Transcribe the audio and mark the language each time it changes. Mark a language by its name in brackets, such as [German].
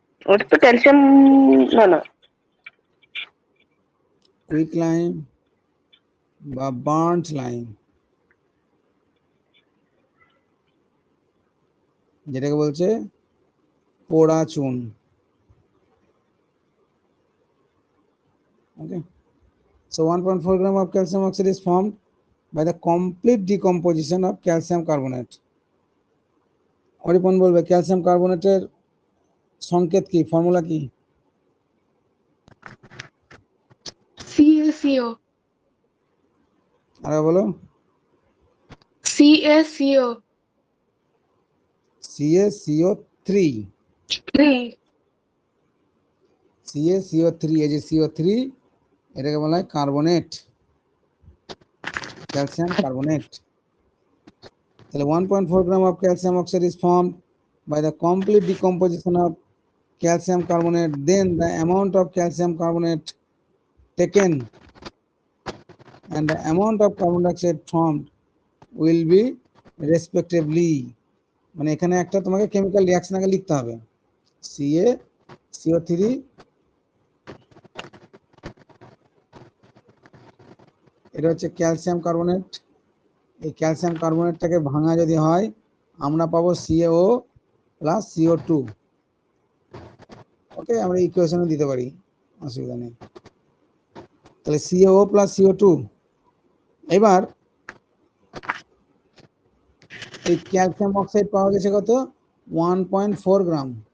[Bangla] ওটা তো ক্যালসিয়াম, না না, কুইক লাইম বা বার্ন্ট লাইম, যেটাকে বলছে পোড়া চুন। [English] Okay, so 1.4 gram of calcium oxide is formed by the complete decomposition of calcium carbonate. [Bangla] অরিপন বলবে ক্যালসিয়াম কার্বনেটের সংকেত কি, ফর্মুলা কি? CaCO। আরে বলো। CaCO। CaCO3। 3। CaCO3, এই যে CO3, এটাকে বলা হয় কার্বনেট, ক্যালসিয়াম কার্বনেট। [English] তাহলে 1.4 gram of calcium oxide is formed by the complete decomposition of calcium carbonate, then the amount of calcium carbonate taken and the amount of carbon dioxide formed will be respectively, [Bangla] মানে এখানে একটা তোমাকে chemical reaction আগে লিখতে হবে, CaCO3, এটা হচ্ছে calcium carbonate. এই ক্যালসিয়াম কার্বনেটটাকে ভাঙা যদি হয় আমরা পাবো CaO প্লাস CO2। ওকে, আমরা ইকুয়েশনে দিতে পারি, অসুবিধা নেই। তাহলে CaO প্লাস CO2। এবার এই ক্যালসিয়াম অক্সাইড পাওয়া গেছে কত, 1.4 গ্রাম।